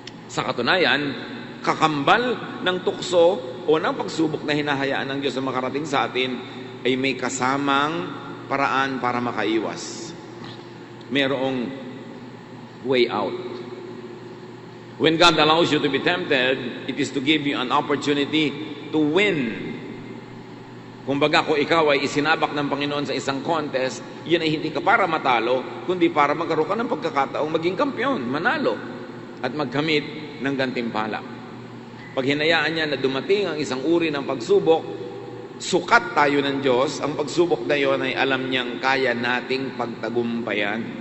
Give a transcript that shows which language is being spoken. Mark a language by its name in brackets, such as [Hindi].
[Filipino] Sa katunayan, kakambal ng tukso o ng pagsubok na hinahayaan ng Diyos na makarating sa atin ay may kasamang paraan para makaiwas. Mayroong [English] way out. When God allows you to be tempted, it is to give you an opportunity to win. [Filipino] Kumbaga, kung ikaw ay isinabak ng Panginoon sa isang contest, yun ay hindi ka para matalo, kundi para magkaroon ka ng pagkakataong maging kampiyon, manalo, at magkamit ng gantimpala. Pag hinayaan niya na dumating ang isang uri ng pagsubok, sukat tayo ng Diyos, ang pagsubok na yun ay alam niyang kaya nating pagtagumpayan.